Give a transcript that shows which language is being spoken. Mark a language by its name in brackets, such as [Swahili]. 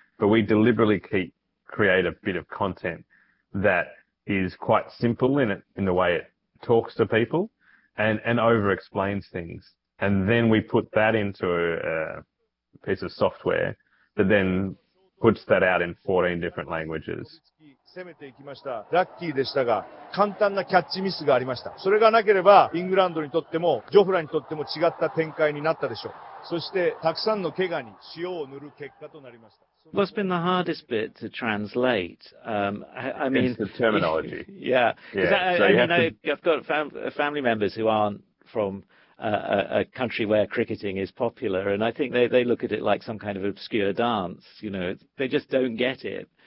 [English] But we deliberately create a bit of content that is quite simple in the way it talks to people and over explains things. And then we put that into a piece of software that then puts that out in 14 different languages. [Japanese] 攻めていきました。ラッキーでしたが、簡単なキャッチミスがありました。それがなければ、イングランドにとっても、ジョフラにとっても違った展開になったでしょう。そして、たくさんの怪我に塩を塗る結果となりました。 [English] What's been the hardest bit to translate? I mean, it's the terminology. I've got family members who aren't from a country where cricketing is popular, and I think they look at it like some kind of obscure dance. You know, they just don't get it.